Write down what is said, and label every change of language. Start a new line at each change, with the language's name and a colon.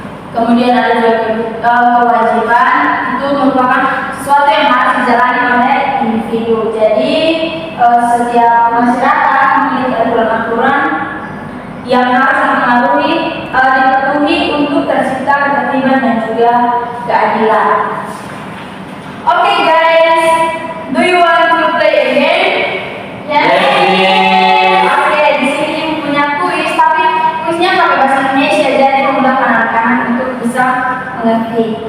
Indonesian: Kemudian ada juga kewajiban, itu merupakan sesuatu yang harus dijalani oleh individu. Jadi setiap masyarakat memiliki aturan-aturan yang harus dipatuhi untuk tercipta ketertiban dan juga keadilan.
English: Oke guys, do you want to play a game? Yes.
Indonesian: Oke, di sini punya kuis, tapi kuisnya pakai bahasa Indonesia jadi memudahkan anak-anak untuk bisa mengerti.